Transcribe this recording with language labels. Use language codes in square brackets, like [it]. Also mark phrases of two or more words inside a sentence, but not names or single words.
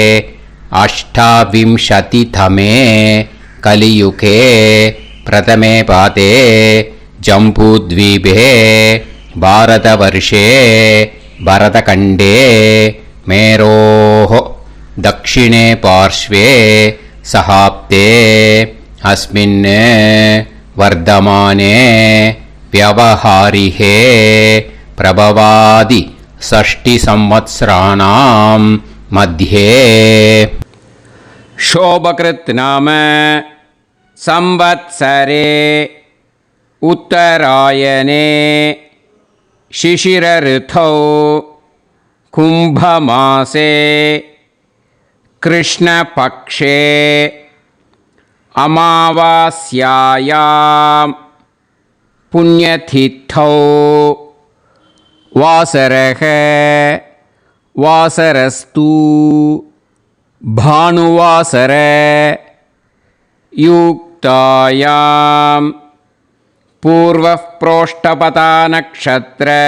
[sa] अष्टाविंशतितमे कलियुगे प्रथमे पादे जम्बूद्वीपे भारतवर्षे भरतखण्डे मेरोः दक्षिणे पार्श्वे शकाब्दे अस्मिन् वर्तमाने व्यावहारिके प्रभवादि षष्टि संवत्सराणां मध्ये. शोभकृत् नाम संवत्सरे उत्तरायणे शिशिर ऋतौ कुंभमासे कृष्णपक्षे अमावास्यायां पुण्यतिथौ वासरः वासरस्तु भानुवासर युक्तायां पूर्वः प्रोष्ठपता नक्षत्र